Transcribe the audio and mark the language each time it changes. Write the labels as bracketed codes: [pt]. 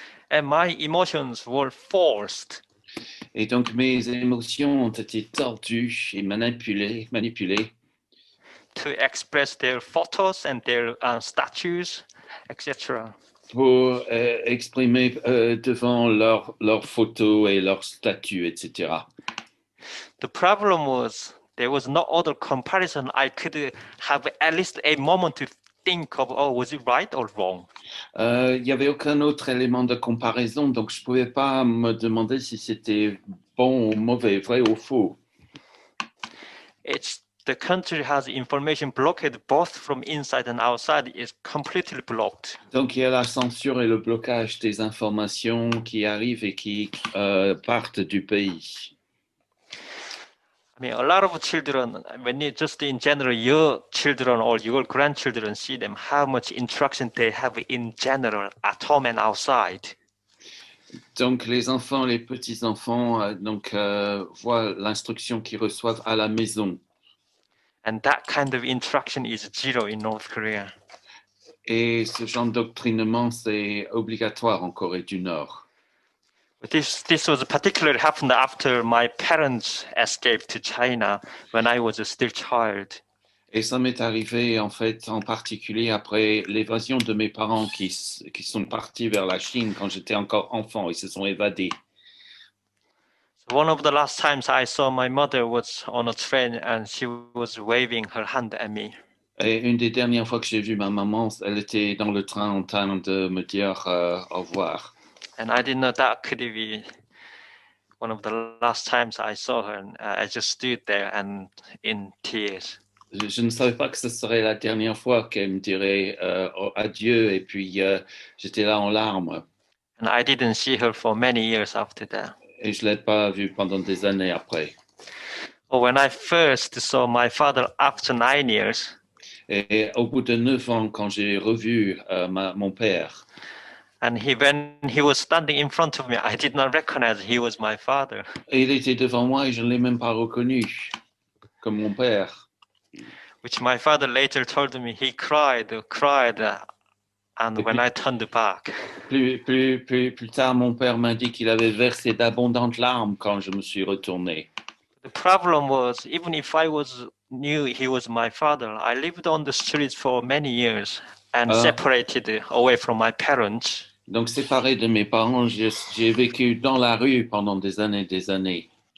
[en] and my emotions were forced [fr] Et donc mes émotions ont été tordues et manipulées [en] to express their photos and their statues, etc. [fr] pour exprimer devant leurs photos et leurs statues, etc. [en] The problem was there was no other comparison. I could have at least a moment to think of, oh, was it right or wrong? [fr] Il n'y avait aucun autre élément de comparaison, donc je ne pouvais pas me demander si c'était bon ou mauvais, vrai ou faux. [en] It's the country has information blocked both from inside and outside. It's completely blocked. [fr] Donc il y a la censure et le blocage des informations qui arrivent et qui partent du pays. [en] I mean, a lot of children, when you just in general, your children or your grandchildren see them, how much interaction they have in general at home and outside. [fr] Donc les enfants, les petits-enfants, voient l'instruction qu'ils reçoivent à la maison. [en] And that kind of interaction is zero in North Korea. [fr] Et ce genre d'endoctrinement, c'est obligatoire en Corée du Nord. [en] But this was particularly happened after my parents escaped to China when I was still a child. [fr] Et ça m'est arrivé en fait en particulier après l'évasion de mes parents qui sont partis vers la Chine quand j'étais encore enfant. Ils se sont évadés. [en] So one of the last times I saw my mother was on a train and she was waving her hand at me. [fr] Et une des dernières fois que j'ai vu ma maman, elle était dans le train en train de me dire au revoir. [en] And I didn't know that could be one of the last times I saw her. And I just stood there and in tears. [fr] Je ne savais pas que ce serait la dernière fois qu'elle me dirait adieu et puis j'étais là en larmes. [en] And I didn't see her for many years after that. [fr] Et je ne l'ai pas vue pendant des années après. [en] But when I first saw my father after 9 years, [fr] Et au bout de 9 ans, quand j'ai revu mon père, [en] and when he was standing in front of me, I did not recognize he was my father. [fr] et il était devant moi et je ne l'ai même pas reconnu comme mon père. [en] Which my father later told me he cried, and when I turned back. [fr] Plus tard, mon père m'a dit qu'il avait versé d'abondantes larmes quand je me suis retourné. [en] The problem was, even if I knew he was my father, I lived on the streets for many years and separated away from my parents. [fr] Donc, séparé de mes parents, j'ai vécu dans la rue pendant des années, des années.